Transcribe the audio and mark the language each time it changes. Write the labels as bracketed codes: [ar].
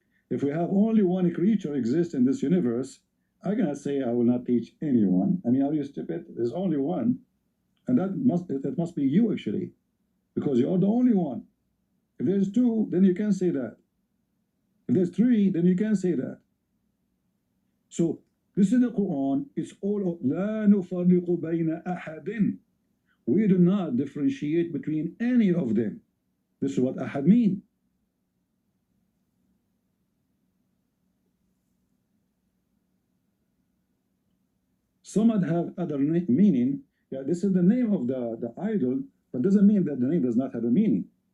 [en] If we have only one creature exist in this universe, I cannot say I will not teach anyone. I mean, are you stupid? There's only one. And that must be you actually, because you are the only one. If there's two, then you can say that. If there's three, then you can say that. So this is the Quran. It's all [ar] لا نفرق بين أحد. [en] We do not differentiate between any of them. This is what Ahad means. Samad have other meaning. Yeah, this is the name of the idol, but doesn't mean that the name does not have a meaning.